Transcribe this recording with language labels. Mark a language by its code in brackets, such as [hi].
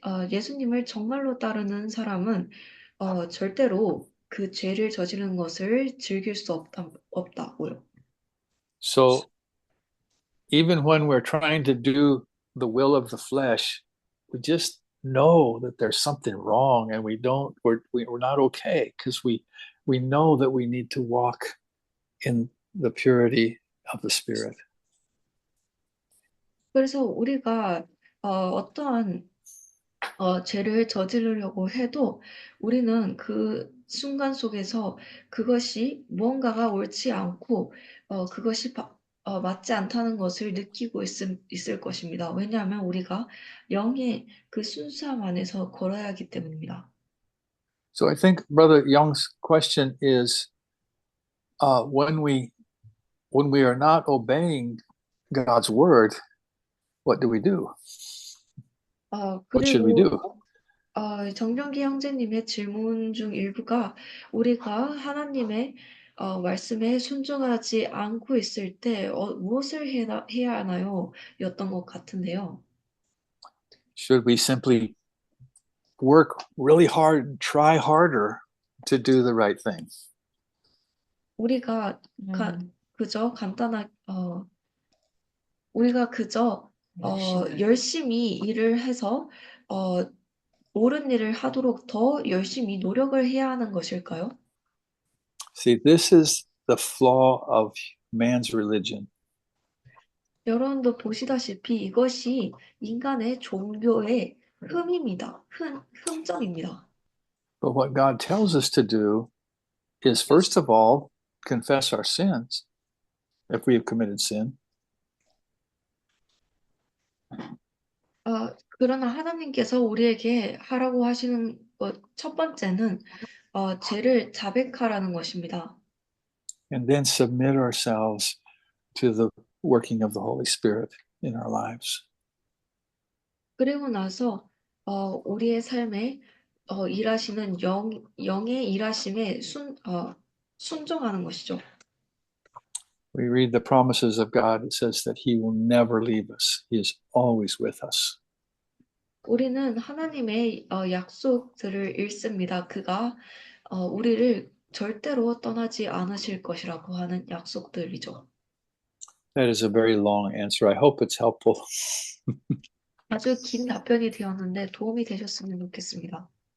[ko] 예수님을 정말로 따르는 사람은 절대로 그 죄를 저지르는 것을 즐길 수 없다고요. [en] So even when we're trying to do the will of the flesh, we just know that there's something wrong and we're not okay because we know that we need to walk in the purity of the Spirit. [ko] 그래서 우리가 어떠한 죄를 저지르려고 해도 우리는 그 순간 속에서 그것이 무언가가 옳지 않고 그것이 맞지 않다는 것을 느끼고 있을 것입니다. 왜냐하면 우리가 영의 그 순수함 안에서 걸어야 하기 때문입니다. [en] So I think Brother Young's question is, when we are not obeying God's word, what do we do? What should we do? [ko] 정경기 형제님의 질문 중 일부가 우리가 하나님의 말씀에 순종하지 않고 있을 때 무엇을 해야 하나요? 였던 것 같은데요. [en] Should we simply work really hard and try harder to do the right thing? [ko] 우리가 그저 열심히 일을 해서 옳은 일을 하도록 더 열심히 노력을 해야 하는 것일까요? [en] See, this is the flaw of man's religion. [ko] 여러분도 보시다시피 이것이 인간의 종교의 흠점입니다. [en] But what God tells us to do is, first of all, confess our sins if we have committed sin. [ko] 그러나 하나님께서 우리에게 하라고 하시는 첫 번째는 죄를 자백하라는 것입니다. [en] And then submit ourselves to the working of the Holy Spirit in our lives. [ko] 그리고 나서 우리의 삶에 일하시는 영의 일하심에 순종하는 것이죠. [en] We read the promises of God. It says that He will never leave us. He is always with us. [ko] 우리는 하나님의 약속들을 읽습니다. 그가 우리를 절대로 떠나지 않으실 것이라고 하는 약속들이죠. [en] That is a very long answer. I hope it's helpful. [ko] 아주 긴 답변이 되었는데 도움이 되셨으면 좋겠습니다.